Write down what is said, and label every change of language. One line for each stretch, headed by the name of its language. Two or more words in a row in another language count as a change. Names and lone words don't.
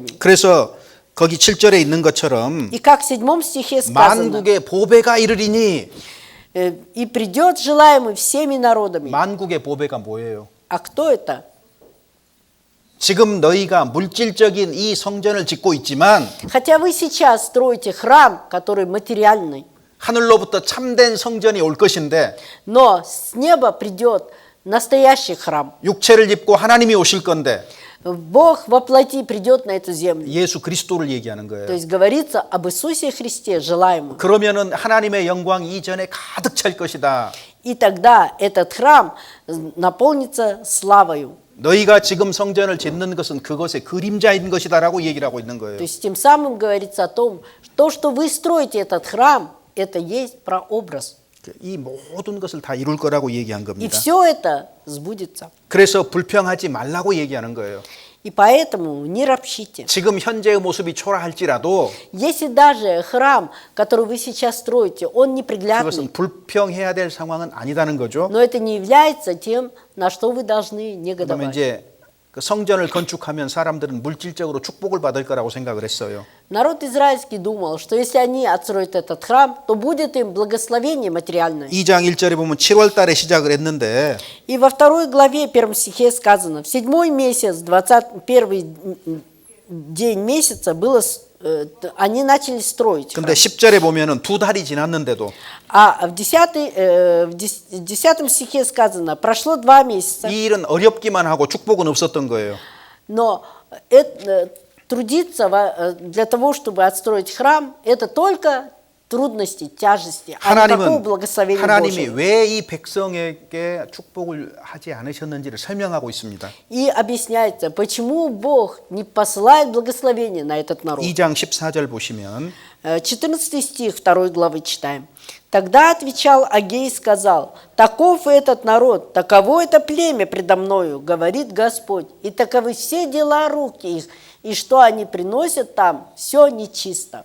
Korean: 그래서 거기 7절에 있는 것처럼
Russian: И как в 7 стихе сказано,
Korean: 만국의 보배가 이르리니
Russian: и придет желаемый всеми народами.
Korean: 만국의 보배가 뭐예요?
Russian: А кто это?
Korean: 지금 너희가 물질적인 이 성전을 짓고 있지만
Russian: Хотя вы сейчас строите храм, который материальный,
Korean: 하늘로부터 참된 성전이 올 것인데
Russian: но с неба придет настоящий храм.
Korean: 육체를 입고 하나님이 오실 건데
Russian: Бог во плоти придет на эту землю.
Korean: 예수 그리스도를 얘기하는
Russian: То
Korean: 거예요.
Russian: есть говорится об Иисусе Христе, желаемом.
Korean: 그러면은 하나님의 영광이 이전에 가득 찰 것이다.
Russian: И тогда этот храм наполнится славою.
Korean: 너희가 지금 성전을 짓는 것은 그것의 그림자인 것이다라고 얘기를 하고 있는
Russian: То
Korean: 거예요.
Russian: есть тем самым говорится о том, то, что вы строите этот храм, это есть прообраз.
Korean: 이 모든 것을 다 이룰 거라고 얘기한
Russian: И
Korean: 겁니다.
Russian: все это сбудется.
Korean: 그래서 불평하지 말라고 얘기하는 거예요.
Russian: И поэтому не ропщите.
Korean: 지금 현재의 모습이 초라할지라도
Russian: Если даже храм, который вы сейчас строите, он неприглядный,
Korean: 그것은 불평해야 될 상황은 아니다는 거죠.
Russian: но это не является тем, на что вы должны
Korean: 그러면
Russian: негодовать.
Korean: 이제 그 성전을 건축하면 사람들은 물질적으로 축복을 받을 거라고 생각을 했어요.
Russian: Народ израильский думал, что если они отстроят этот храм, то будет им благословение материальное.
Korean: 2장 1절에 보면 7월 달에 시작을 했는데
Russian: И во 2 главе 1 стихе сказано, в 7 месяц, 21 день месяца было, они начали строить
Korean: 근데
Russian: храм.
Korean: 10절에 보면은 2달이 지났는데도
Russian: А в 10 стихе сказано, прошло 2 месяца,
Korean: 이 일은 어렵기만 하고 축복은 없었던 거예요.
Russian: но трудиться для того, чтобы отстроить храм, это только трудности, тяжести, а никакого благословения
Korean: 하나님이
Russian: Божьего.
Korean: 왜 이 백성에게 축복을 하지 않으셨는지를 설명하고 있습니다.
Russian: И объясняется, почему Бог не посылает благословение на этот народ.
Korean: 2장 14절 보시면
Russian: 14 стих 2 главы читаем. «Тогда отвечал Агей и сказал, таков этот народ, таково это племя предо мною, говорит Господь, и таковы все дела рук их, и что они приносят там, все нечисто».